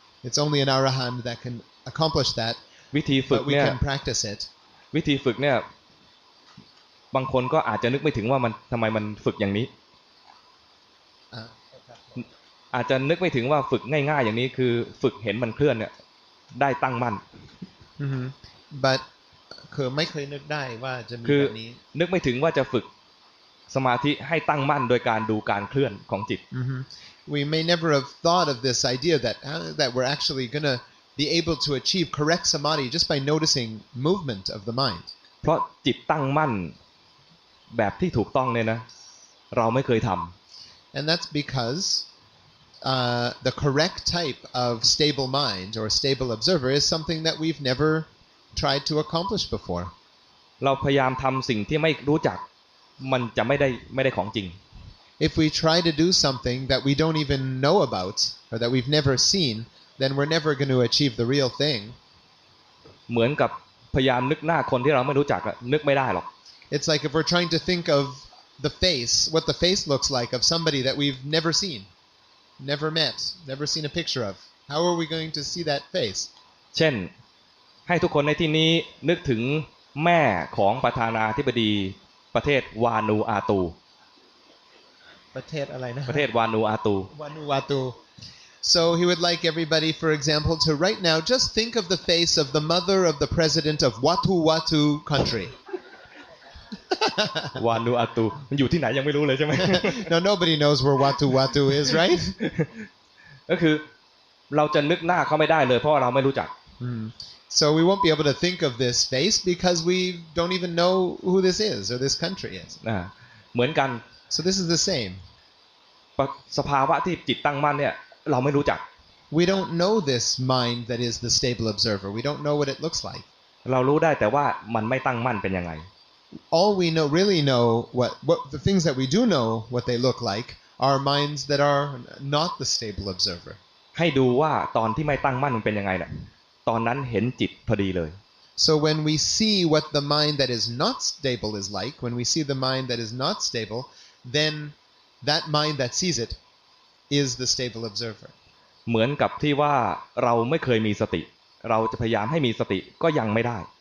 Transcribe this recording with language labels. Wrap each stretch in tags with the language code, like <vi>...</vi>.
<en>It's only an arahant that can accomplish that,</en> <th>วิธีฝึก</th> <en>but we</en> <th>เนี่ย</th> <en>can practice it.</en> <th>วิธีฝึกเนี่ยบางคนก็อาจจะนึกไม่ถึงว่ามันทำไมมันฝึกอย่างนี้อาจจะนึกไม่ถึงว่าฝึกง่ายๆอย่างนี้คือฝึกเห็นมันเคลื่อนเนี่ยได้ตั้งมั่น</th> <en>But</en> <th>คือไม่เคยนึกได้ว่าจะมี คือ แบบนี้ นึกไม่ถึงว่าจะฝึกสมาธิให้ตั้งมั่นโดยการดูการเคลื่อนของจิต</th> <en>We may never have thought of this idea that we're actually going to be able to achieve correct samadhi just by noticing movement of the mind.</en> <th>เพราะจิตตั้งมั่นแบบที่ถูกต้องเนี่ยนะเราไม่เคยทำ</th> <en>And that's because the correct type of stable mind or stable observer is something that we've never tried to accomplish before.</en> <th>เราพยายามทำสิ่งที่ไม่รู้จักมันจะไม่ได้ของจริง</th> <en>If we try to do something that we don't even know about or that we've never seen, then we're never going to achieve the real thing.</en> <th>เหมือนกับพยายามนึกหน้าคนที่เราไม่รู้จักนึกไม่ได้หรอก</th> <en>It's like if we're trying to think of the face, what the face looks like of somebody that we've never seen, never met, never seen a picture of. How are we going to see that face?</en> <th>เช่นให้ทุกคนในที่นี้นึกถึงแม่ของประธานาธิบดีประเทศวานูอาตู ประเทศอะไรนะ ประเทศวานูอาตู</th> <en>Vanuatu. So he would like everybody, for example, to right now just think of the face of the mother of the president of Watu country.</en> <th>วานูอาตูมันอยู่ที่ไหนยังไม่รู้เลยใช่ไหม</th> <en>Now nobody knows where Watu is, right?</en> <th>ก็คือเราจะนึกหน้าเขาไม่ได้เลยเพราะเราไม่รู้จัก</th> <en>So we won't be able to think of this face because we don't even know who this is or this country is.</en> <th>เหมือนกัน</th> <en>So this is the same.</en> <th>สภาวะที่จิตตั้งมั่นเนี่ยเราไม่รู้จัก</th> <en>We don't know this mind that is the stable observer. We don't know what it looks like.</en> <th>เรารู้ได้แต่ว่ามันไม่ตั้งมั่นเป็นยังไง</th> <en>All we really know what the things that we do know what they look like are minds that are not the stable observer.</en> <th>ให้ดูว่าตอนที่ไม่ตั้งมั่นมันเป็นยังไงน่ะตอนนั้นเห็นจิตพอดีเลย</th> <en>So when we see what the mind that is not stable is like, when we see the mind that is not stable, then that mind that sees it is the stable observer.</en> <th>เหมือนกับที่ว่าเราไม่เคยมีสติเราจะพยายามให้มีสติก็ยังไม่ได้</th>